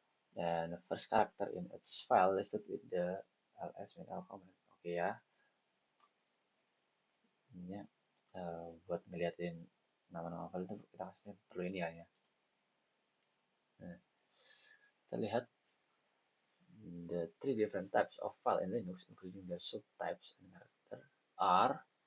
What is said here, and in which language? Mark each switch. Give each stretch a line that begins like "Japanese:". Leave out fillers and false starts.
English: Dan the first character in its file listed with the ls-l command.
Indonesian: Oke ya. Ini buat ngeliatin nama-nama file itu kita pasti perlu ini ya. Nah, kita lihat
English: the three different types of file in Linux, including their subtypes and character, are.